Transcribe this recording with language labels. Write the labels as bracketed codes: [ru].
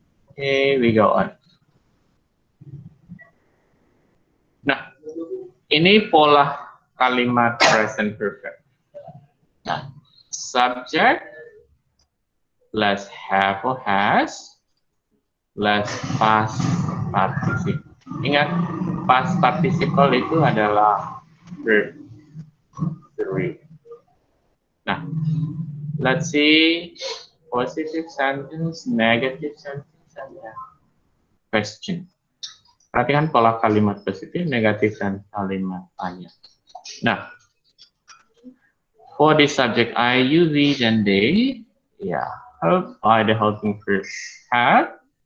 [en] Oke, we go on. [id] Nah, ini pola kalimat present perfect. [en] Nah, subject plus have or has, less past participle. [id] Ingat, past participle itu adalah verb 3. [en] Nah, let's see positive sentence, negative sentence, and question. [id] Perhatikan pola kalimat positif, negatif, dan kalimat tanya. [en] Nah, for the subject I, you, we, [id] dan [en] they, help by the helping verb have.